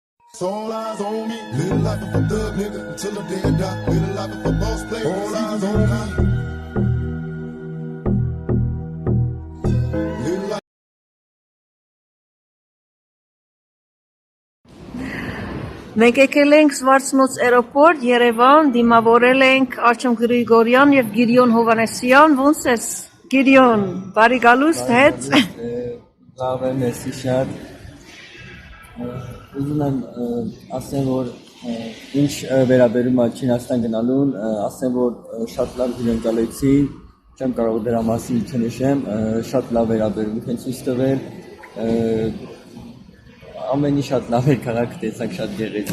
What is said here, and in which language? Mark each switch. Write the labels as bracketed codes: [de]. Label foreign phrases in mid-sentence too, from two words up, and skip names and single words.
[en] All eyes on me, live life of a thug nigga until the day I die. Live life of a boss player, all eyes on me. Live life. [hy] Մենք եկել ենք Զվարթնոց aeroport, Երևան, դիմավորել ենք Արչեմ Գրիգորյան եւ Գիրիոն Հովանեսյան, ոնց ես Գիրիոն, բարի գալուստ հետ։ Լավ եմ, մերսի շատ։ Ուզում եմ ասեմ, որ ինչ վերաբերում է Չինաստան գնալուն, ասեմ, որ շատ լավ հյուրընկալեցի, չեմ կարող դրա մասին չնշեմ, շատ լավ վերաբերում են ցույց տվել, ամենի շատ լավ էր քաղաքը տեսակ շատ գեղեցիկ։